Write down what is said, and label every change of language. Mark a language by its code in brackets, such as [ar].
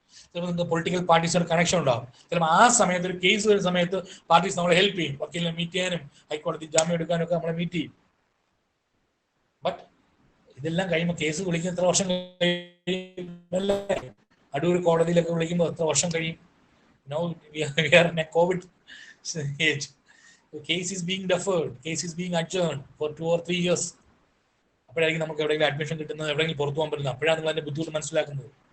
[ml] ചിലപ്പോൾ നിങ്ങൾക്ക് political പാർട്ടീസിനോട് connection ഉണ്ടാവും. ചിലപ്പോൾ ആ സമയത്ത് ഒരു കേസ് വരുന്ന സമയത്ത് പാർട്ടീസ് നമ്മളെ ഹെൽപ്പ് ചെയ്യും. വക്കീലിനെ മീറ്റ് ചെയ്യാനും ഹൈക്കോടതി ജാമ്യം എടുക്കാനും ഒക്കെ നമ്മളെ മീറ്റ് ചെയ്യും. ബട്ട് ഇതെല്ലാം കഴിയുമ്പോൾ കേസ് വിളിക്കുന്ന എത്ര വർഷം കഴിയുമല്ലേ? അടൂർ കോടതിയിലൊക്കെ വിളിക്കുമ്പോൾ എത്ര വർഷം കഴിയും? [en] Now we are in a COVID age. The case is being deferred. Case is being adjourned for 2 or 3 years. [ml] അപ്പോഴായിരിക്കും നമുക്ക് എവിടെയെങ്കിലും അഡ്മിഷൻ കിട്ടുന്നത്, എവിടെയെങ്കിലും പുറത്തു പോകാൻ പറ്റുന്നത്. അപ്പോഴാണ് നിങ്ങൾ അതിന്റെ ബുദ്ധിമുട്ട് മനസ്സിലാക്കുന്നത്.